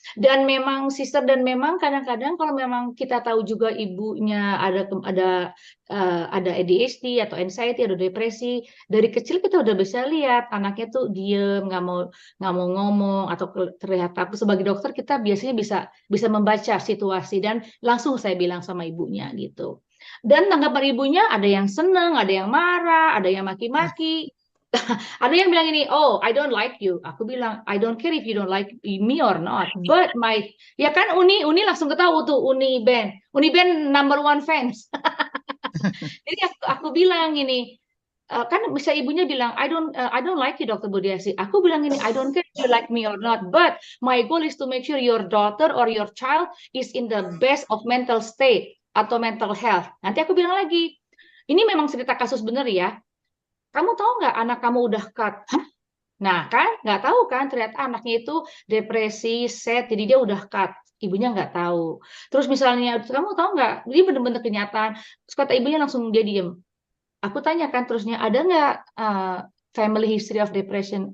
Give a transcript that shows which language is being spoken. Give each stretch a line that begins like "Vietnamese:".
Indonesian: Dan memang sister, dan memang kadang-kadang kalau memang kita tahu juga ibunya ada ADHD atau anxiety atau depresi, dari kecil kita udah bisa lihat anaknya tuh diem, nggak mau ngomong atau terlihat takut. Sebagai dokter kita biasanya bisa membaca situasi dan langsung saya bilang sama ibunya gitu. Dan tanggapan ibunya ada yang seneng, ada yang marah, ada yang maki-maki. Ada yang bilang ini,
English: oh I don't like you.
Indonesian: Aku bilang,
English: I don't care if you don't like me or not.
Indonesian: But ya kan Uni langsung ketahui tuh Uni Ben
English: number one fans.
Indonesian: Jadi aku bilang ini, kan bisa ibunya bilang,
English: I don't like you
Indonesian: Dr. Budiasi. Aku bilang ini,
English: I don't care if you like me or not. But my goal is to make sure your daughter or your child is in the best of mental state atau mental health.
Indonesian: Nanti aku bilang lagi, ini memang cerita kasus bener ya. Kamu tahu nggak anak kamu udah cut? Hah? Nah kan nggak tahu kan ternyata anaknya itu depresi, sad, jadi dia udah cut. Ibunya nggak tahu. Terus misalnya kamu tahu nggak? Ini bener-bener kenyataan. Terus kata ibunya langsung dia diem. Aku tanyakan terusnya ada nggak
English: family history of depression?